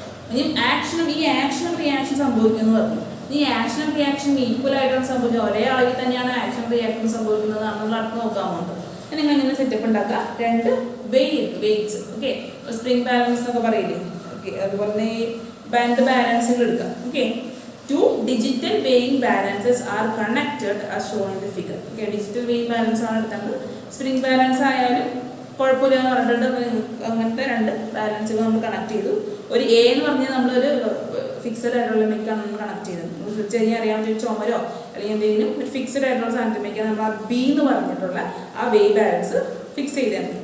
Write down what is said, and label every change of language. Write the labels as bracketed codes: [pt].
[ml] ഇനി ആക്ഷനും ഈ ആക്ഷനും റിയാക്ഷൻ സംഭവിക്കുന്നു പറഞ്ഞു. ഈ ആക്ഷനും റിയാക്ഷനും ഈക്വൽ ആയിട്ടാണ് സംഭവിക്കുന്നത്. ഒരേ അളവിൽ തന്നെയാണ് ആക്ഷൻ റിയാക്ഷൻ സംഭവിക്കുന്നത്. നമ്മൾ അടുത്ത് നോക്കാൻ പോകുന്നത്. നിങ്ങൾ ഇങ്ങനെ സെറ്റപ്പ് ഉണ്ടാക്കുക. രണ്ട് വെയിറ്റ്സ് ഓക്കെ, സ്പ്രിംഗ് ബാലൻസ് എന്നൊക്കെ പറയില്ലേ. ഓക്കെ, അതുപോലെ തന്നെ ബാൻഡ് ബാലൻസുകൾ എടുക്കുക. [en] Okay, 2 digital weighing balances are connected as shown in the figure. Okay, digital weighing balance [ml] ആണ് എടുത്തത്. സ്പ്രിംഗ് ബാലൻസ് ആയാലും കുഴപ്പമില്ല എന്ന് പറഞ്ഞിട്ടുണ്ട്. അങ്ങനത്തെ രണ്ട് ബാലൻസുകൾ നമ്മൾ കണക്ട് ചെയ്തു. ഒരു എ എന്ന് പറഞ്ഞാൽ നമ്മളൊരു ഫിക്സഡ് ആയിട്ടുള്ള മെക്കാണ് നമ്മൾ കണക്ട് ചെയ്തത്. ചെറിയ അറിയാൻ പറ്റിയ ചുമരോ അല്ലെങ്കിൽ എന്തെങ്കിലും ഒരു ഫിക്സഡ് ആയിട്ടുള്ള സാധനത്തിലേക്ക് നമ്മൾ ആ ബി എന്ന് പറഞ്ഞിട്ടുള്ള ആ വെയ് ബാലൻസ് ഫിക്സ് ചെയ്തിട്ടുണ്ട്.